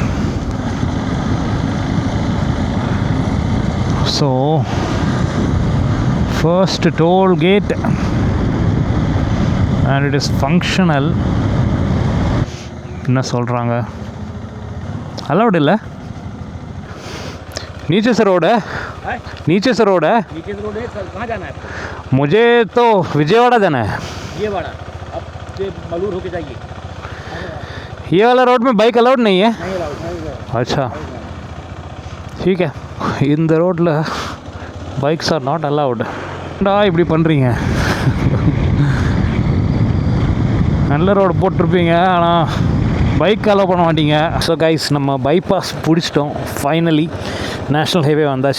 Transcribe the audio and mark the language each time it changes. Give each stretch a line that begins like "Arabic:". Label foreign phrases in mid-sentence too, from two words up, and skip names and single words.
English: So first toll gate and it is functional.
Tamil: என்ன சொல்கிறாங்க, அலவுட் இல்லை.
Hindi: नीचे से रोड है, नीचे से रोड है। नीचे से रोड है, कहाँ जाना है आपको? मुझे तो विजयवाड़ा जाना है। विजयवाड़ा, अब से मलूर होके जाइए। ये वाला रोड में बाइक अलाउड नहीं है? नहीं अलाउड, नहीं अलाउड। अच्छा ठीक है.
Tamil: இந்த ரோட்டில்
English: bikes are not allowed.
Tamil: இப்படி பண்ணுறீங்க. நல்ல ரோடு போட்டிருப்பீங்க, ஆனால் பைக் அலோவ் பண்ண மாட்டீங்க.
English: so guys,
Tamil: நம்ம பைபாஸ் பிடிச்சிட்டோம்.
English: finally national highway
Tamil: வந்தாச்சு.